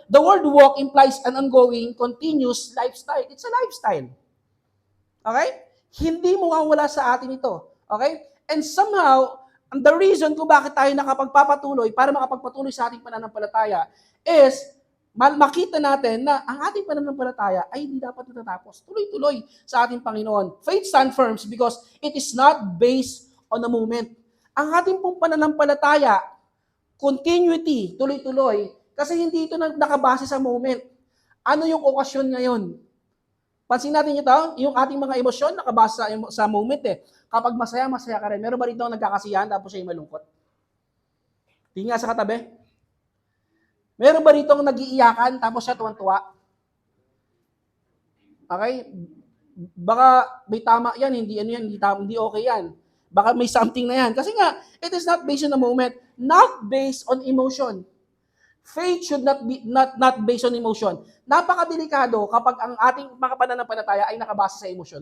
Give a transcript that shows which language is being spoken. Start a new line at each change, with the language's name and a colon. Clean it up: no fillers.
English: The word walk implies an ongoing, continuous lifestyle. It's a lifestyle. Okay?
Filipino: Hindi mawawala sa atin ito. Okay?
English: And somehow, the reason
Filipino: kung bakit tayo nakapagpapatuloy para makapagpatuloy sa ating pananampalataya is makita natin na ang ating pananampalataya ay hindi dapat natatapos. Tuloy-tuloy sa ating Panginoon.
English: Faith stands firm because it is not based on a moment.
Filipino: Ang ating pong pananampalataya, continuity, tuloy-tuloy, kasi hindi ito nakabase sa moment. Ano yung okasyon ngayon? Pansin natin ito, yung ating mga emosyon nakabase sa moment eh. Kapag masaya, masaya ka rin. Meron ba rito nagkakasiyahan tapos siya yung malungkot? Tingin nga sa katabi. Meron ba rito nag-iiyakan tapos siya tuwan-tuwa? Okay? Baka may tama yan, hindi okay yan. Baka may something na yan. Kasi nga,
English: it is not based on the moment, not based on emotion. Faith should not be not based on emotion.
Filipino: Napakadelikado kapag ang ating mga pananampalataya ay nakabase sa emotion.